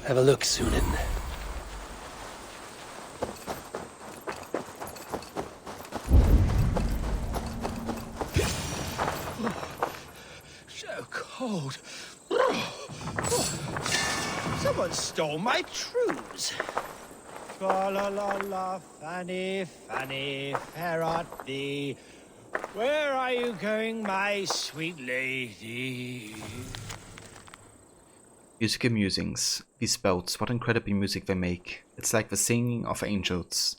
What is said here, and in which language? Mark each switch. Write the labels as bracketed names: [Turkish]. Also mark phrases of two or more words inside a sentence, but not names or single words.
[English] Have a look, Sunan. So cold. Someone stole my trews. Fa la la la, Fanny, Fanny, fair art thee. Where are you going, my sweet lady? Musical musings. These spells, what incredible music they make. It's like the singing of angels.